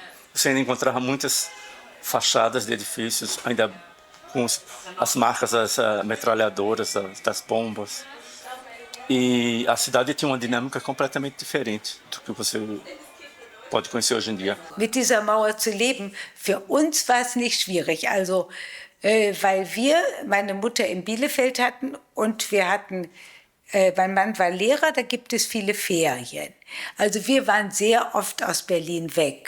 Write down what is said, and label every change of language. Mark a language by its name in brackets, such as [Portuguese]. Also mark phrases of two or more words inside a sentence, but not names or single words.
[Portuguese] Você ainda encontrava muitas fachadas de edifícios, ainda com as marcas das metralhadoras, das bombas. E a cidade tinha uma dinâmica completamente diferente do que você pode conhecer hoje em dia. [German] Mit dieser Mauer zu leben, für uns war es nicht schwierig. Also, weil wir meine Mutter in Bielefeld hatten und wir hatten, mein Mann war Lehrer, da gibt es viele Ferien. Also wir waren sehr oft aus Berlin weg.